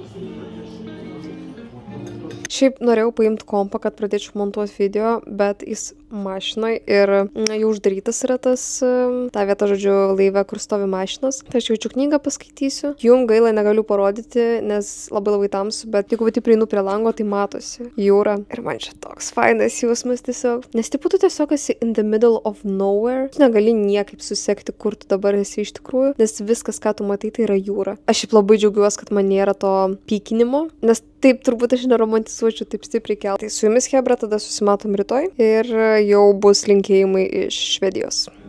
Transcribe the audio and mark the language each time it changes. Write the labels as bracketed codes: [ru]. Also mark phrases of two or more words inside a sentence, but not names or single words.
[lt] Šiaip norėjau paimti kompą, kad pradėčiau montuoti video, bet jis mašinoj ir jau uždarytas yra tas, ta vieta, žodžiu, laive, kur stovi mašinos. Tai aš jaučiu knygą paskaitysiu. Jum gaila negaliu parodyti, nes labai tamsu, bet jeigu pati prieinu prie lango, tai matosi jūra. Ir man čia toks fainas jausmas tiesiog. Nes tipo tu tiesiog esi [en] in the middle of nowhere. [lt] Tu negali niekaip susekti, kur tu dabar esi iš tikrųjų, nes viskas, ką tu matai, tai yra jūra. Aš šiaip labai džiaugiuosi, kad man nėra to pykinimo, nes taip turbūt aš neromantizuočiau taip stipriai keltai. Tai su jumis, Hebra, tada susimatom rytoj ir jau bus linkėjimai iš Švedijos.